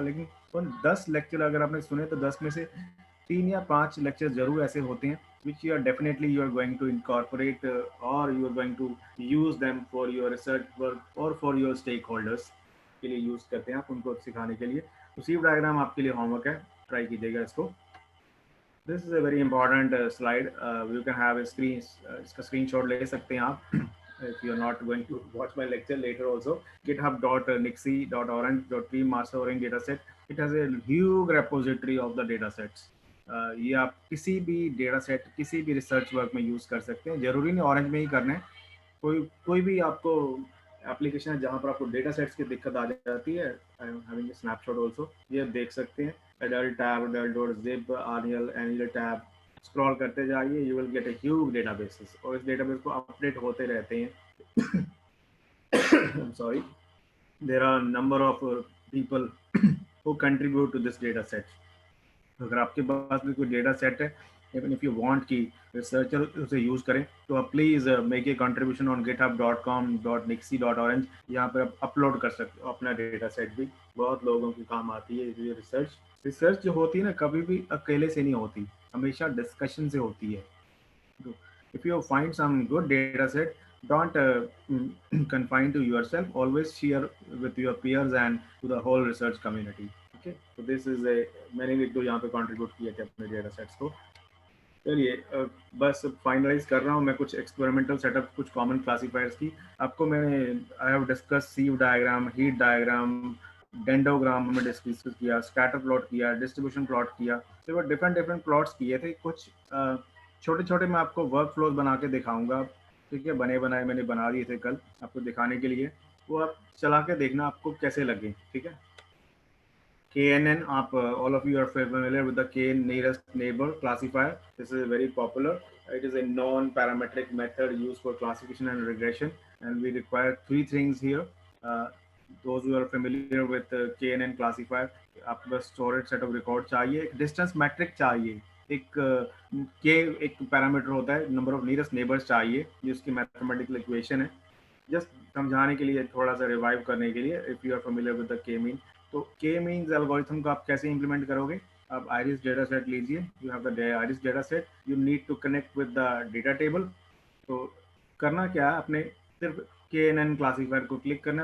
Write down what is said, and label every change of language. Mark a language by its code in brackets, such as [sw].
[hi] लेकिन उन 10 लेक्चर अगर आपने सुने तो 10 में से 3 या 5 लेक्चर जरूर ऐसे होते हैं [en] which you are definitely you are going to incorporate or you are going to use them for your research work or for your stakeholders [hi] के लिए यूज करते हैं आप उनको सिखाने के लिए। तो सीव डायग्राम आपके लिए होमवर्क है, ट्राई कीजिएगा इसको। [en] this is a very important slide, you can have a screen, [hi] इसका स्क्रीनशॉट ले सकते हैं आप। [en] If you are not going to watch my lecture later also, github.nixie.orange.p master orange dataset, it has a huge repository of the datasets. [hi] ये आप किसी भी data set किसी भी रिसर्च वर्क में यूज कर सकते हैं, जरूरी नहीं ऑरेंज में ही करना है। कोई भी आपको एप्लीकेशन है जहाँ पर आपको डेटा सेट्स की दिक्कत आ जाती है, [en] I am having a snapshot also, [hi] ये देख सकते हैं। [en] adult tab, adult.zip, annual tab, [hi] scroll करते जाइए, [en] you will get a huge databases, [hi] और इस डेटाबेस को अपडेट होते रहते हैं। [en] Sorry, there are number of people who contribute to this data set. [hi] अगर आपके पास भी कोई डेटा सेट है, [en] even if you want [hi] कि रिसर्चर उसे यूज करें, तो आप [en] please make a contribution on [hi] github.com/nixie.orange। यहाँ पर आप अपलोड कर सकते हो अपना डेटा सेट, भी बहुत लोगों की काम आती है ये रिसर्च जो होती है ना, कभी भी अकेले से नहीं होती, हमेशा डिस्कशन से होती है। [en] if you find some good data set, don't confine to yourself, always share with your peers and to the whole research community, [hi] okay, तो [en] this is a, [hi] मैंने भी एक दो यहाँ पे कंट्रीब्यूट किया थे अपने डेटा सेट्स को। चलिए बस फाइनलाइज कर रहा हूँ मैं कुछ एक्सपेरिमेंटल सेटअप, कुछ कॉमन क्लासीफायर्स की। आपको मैंने [en] I have discuss [hi] सीव diagram, heat diagram, dendrogram हमने डिस्कस किया, स्कैटर प्लॉट किया, डिस्ट्रीब्यूशन प्लॉट किया, तो डिफरेंट डिफरेंट प्लॉट्स किए थे। कुछ छोटे छोटे मैं आपको वर्क फ्लोज बना के दिखाऊंगा, ठीक है, बने बनाए मैंने बना दिए थे कल आपको दिखाने के लिए, वो आप चला के देखना आपको कैसे लगे, ठीक है। [en] KNN, all of you are familiar with the K nearest neighbor classifier. This is very popular. It is a non-parametric method used for classification and regression, and we require three things here. Those who are familiar with KNN classifier, [hi] आपको बस storage set of record चाहिए, एक distance metric चाहिए, एक K एक parameter होता है, number of nearest neighbors चाहिए, जिसकी mathematical equation है। जस्ट समझाने के लिए, थोड़ा सा रिवाइव करने के लिए, [en] if you are familiar with the K mean, [hi] तो के मीन्स एल्गोरिथम को आप कैसे इंप्लीमेंट करोगे। आप आयरिस डेटा सेट लीजिए, [en] You have the iris data set, you need to connect with the data table. [hi] तो करना क्या है, अपने सिर्फ KNN क्लासीफायर को क्लिक करना।